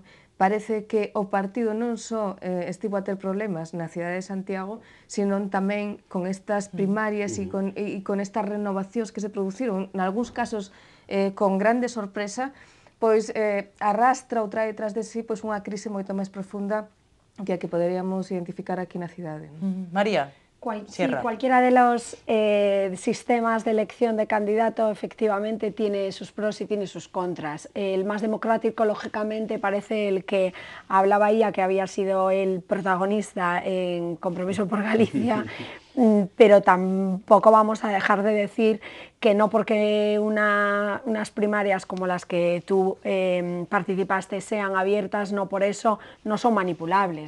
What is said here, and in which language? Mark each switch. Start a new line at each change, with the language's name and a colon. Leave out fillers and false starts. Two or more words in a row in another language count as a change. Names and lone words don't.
Galician: Parece que o partido non só estivo a ter problemas na cidade de Santiago, sino tamén con estas primarias e con estas renovacións que se produciron, nalgúns casos con grande sorpresa, pois arrastra ou trae tras de sí pois unha crise moito máis profunda que a que poderíamos identificar aquí na cidade.
Spanish: María, Sí, cualquiera de los sistemas de elección de candidato efectivamente tiene sus pros y tiene sus contras. El más democrático, lógicamente, parece el que hablaba ella, que había sido el protagonista en Compromiso por Galicia, pero tampoco vamos a dejar de decir que no porque unas primarias como las que tú participaste sean abiertas, no por eso no son manipulables.